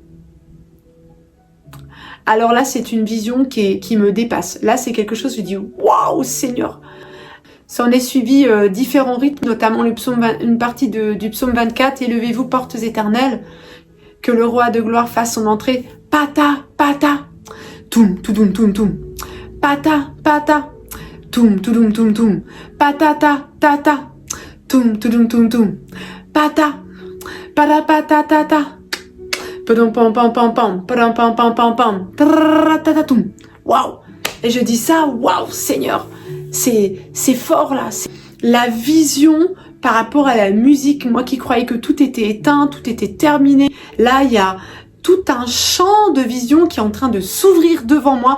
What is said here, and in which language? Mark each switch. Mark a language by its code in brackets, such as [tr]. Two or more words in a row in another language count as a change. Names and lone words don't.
[fr] Alors là, c'est une vision qui me dépasse. Là, c'est quelque chose, je dis, waouh, Seigneur! Ça en est suivi différents rythmes, notamment une partie du psaume 24, élevez-vous portes éternelles, que le roi de gloire fasse son entrée, pata, pata, toum, toudoum, toum, toum, pata, pata, toum, toudoum, toum, toum, patata, tata, toum, toudoum, toum, toum, pata, pata, pata, tata, padam, pam, pam, pam, pam, padam, pam, pam, pam, pam, tata, toum, waouh! Et je dis ça, waouh, Seigneur, c'est fort là, la vision par rapport à la musique, moi qui croyais que tout était éteint, tout était terminé, là il y a tout un champ de vision qui est en train de s'ouvrir devant moi.